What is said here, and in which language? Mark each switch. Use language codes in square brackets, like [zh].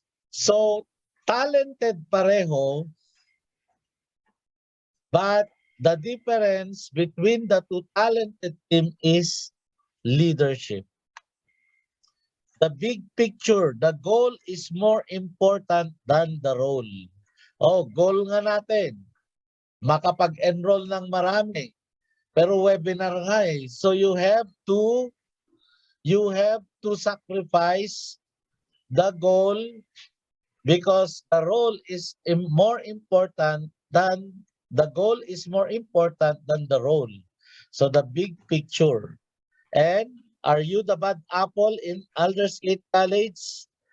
[en] So, talented pareho, but the difference between the two talented team is leadership. The big picture, the goal is more important than the role. [tl] Oh, goal nga natin, makapag-enroll ng marami. Pero webinar nga eh. [en] So you have to sacrifice the goal because the role is more important than the goal is more important than the role. So the big picture. And are you the bad apple in Aldersgate College?